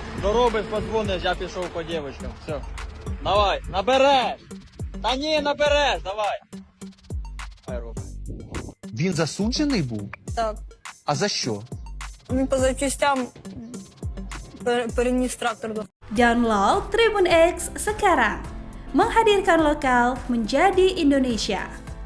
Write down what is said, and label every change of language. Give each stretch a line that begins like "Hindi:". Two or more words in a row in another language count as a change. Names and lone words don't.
Ukrainian: Доробиш, подзвониш, я пішов по дівчинкам. Все. Давай, набереш. Та ні, набереш, давай. Хай робить. Він засуджений був? Так. А за що? Він по запчастям переніс трактор до.
Indonesian: Download Tribun X sekarang, menghadirkan lokal menjadi Indonesia.